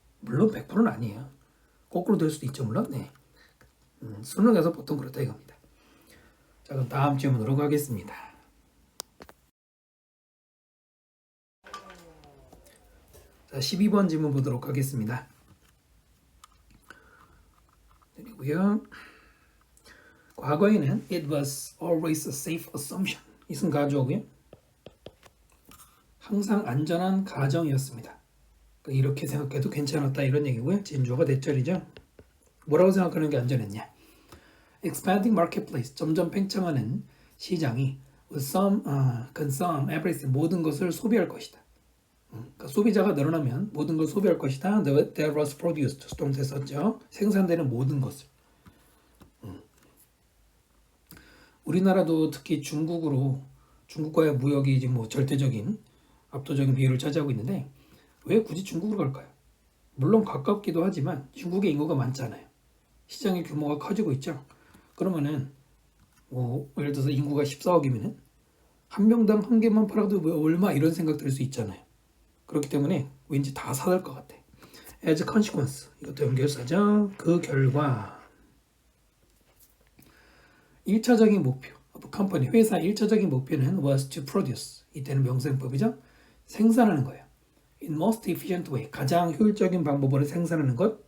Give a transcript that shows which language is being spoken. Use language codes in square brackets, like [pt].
[ko] 물론 100%는 아니에요. 거꾸로 될 수도 있죠, 물론. 네. 수능에서 보통 그렇다 이겁니다. 자, 그럼 다음 질문으로 가겠습니다. 자, 12번 질문 보도록 하겠습니다. 그리고요. 과거에는 [en] it was always a safe assumption. [ko] 이승 가져오고요. 항상 안전한 가정이었습니다. 그러니까 이렇게 생각해도 괜찮았다 이런 얘기고요. 진주어가 대절이죠. 뭐라고 생각하는 게 안전했냐? [en] Expanding marketplace, [ko] 점점 팽창하는 시장이 [en] consume everything, [ko] 모든 것을 소비할 것이다. 그러니까 소비자가 늘어나면 모든 걸 소비할 것이다. [en] That was produced, [ko] 수동태 썼죠. 생산되는 모든 것을. 우리나라도 특히 중국과의 무역이 지금 뭐 절대적인 압도적인 비율을 차지하고 있는데 왜 굳이 중국으로 갈까요? 물론 가깝기도 하지만 중국의 인구가 많잖아요. 시장의 규모가 커지고 있죠. 그러면은 뭐 예를 들어서 인구가 14억이면은 한 명당 한 개만 팔아도 왜 얼마 이런 생각 들 수 있잖아요. 그렇기 때문에 왠지 다 사들 것 같아. [en] As a consequence, [ko] 이것도 연결사죠. 그 결과 1차적인 목표, 컴퍼니, 회사 1차적인 목표는 [en] was to produce. [ko] 이때는 명사용법이죠. 생산하는 거예요. [en] In most efficient way, [ko] 가장 효율적인 방법으로 생산하는 것.